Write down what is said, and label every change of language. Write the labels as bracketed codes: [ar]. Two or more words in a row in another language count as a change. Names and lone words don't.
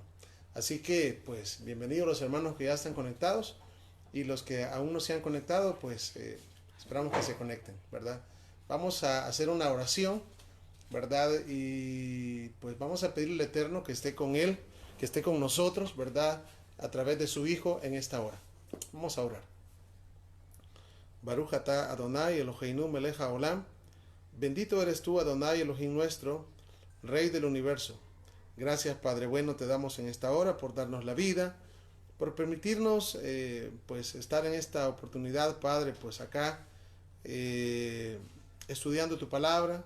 [es] Así que, pues, bienvenidos los hermanos que ya están conectados y los que aún no se han conectado, pues, esperamos que se conecten, ¿verdad? Vamos a hacer una oración, ¿verdad? Y pues vamos a pedirle al Eterno que esté con Él, que esté con nosotros, ¿verdad? A través de su Hijo en esta hora. Vamos a orar. [he] ברוך אתה אדוני אלוהינו מלך העולם. [es] Bendito eres tú, Adonai Elohim nuestro, Rey del universo. Gracias, Padre bueno, te damos en esta hora por darnos la vida, por permitirnos pues estar en esta oportunidad, Padre, pues acá estudiando tu palabra.